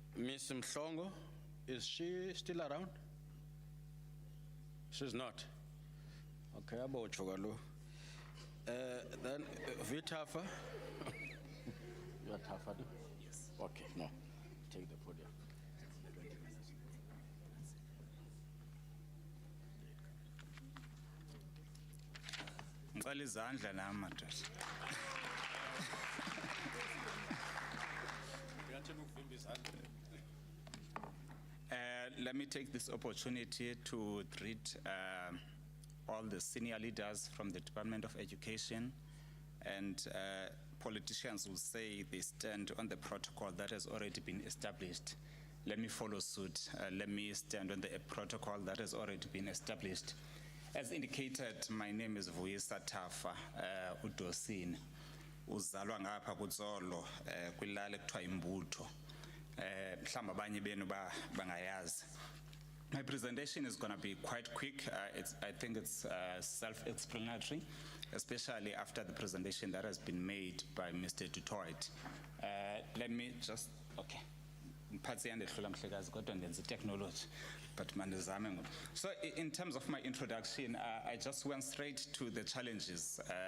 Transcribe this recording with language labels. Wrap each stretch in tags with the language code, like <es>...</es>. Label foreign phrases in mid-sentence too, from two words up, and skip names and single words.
<en>Miss Mhlongo, is she still around? She's not. Okay, about Chogalo. Then Vitafa. You are Tafa? Yes. Okay, no. Take the podium.</en> <zu>Ngicela izandla nami madoda.</zu> <en>Let me take this opportunity to greet all the senior leaders from the Department of Education, and politicians will say they stand on the protocol that has already been established. Let me follow suit. Let me stand on the protocol that has already been established. As indicated, my name is Vuyisa Tafa Udosini.</en> <xh>Uzalwa ngapha kuZolo kwilali ekuthiwa Imbutho. Mhlawumbe abanye benu bangayazi.</xh> <en>My presentation is going to be quite quick. I think it's self-explanatory, especially after the presentation that has been made by Mr. Dutoit. Let me just, okay. Technology, but so in terms of my introduction, I just went straight to the challenges.</en>